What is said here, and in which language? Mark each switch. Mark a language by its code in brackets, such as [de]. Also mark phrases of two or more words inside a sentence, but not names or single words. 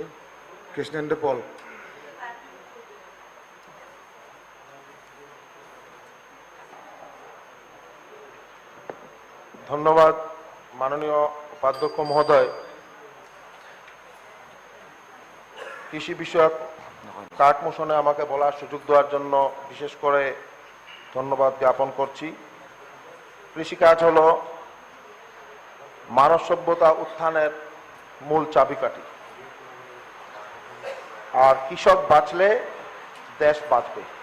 [bn] কৃষ্ণেন্দু পল। ধন্যবাদ মাননীয় উপাধ্যক্ষ মহোদয়। কৃষি বিষয়ক কার্ড মোশনে আমাকে বলার সুযোগ দেওয়ার জন্য বিশেষ করে ধন্যবাদ জ্ঞাপন করছি। কৃষিকাজ হলো মানব সভ্যতা উত্থানের মূল চাবিকাঠি, আর কৃষক বাঁচলে দেশ বাঁচবে।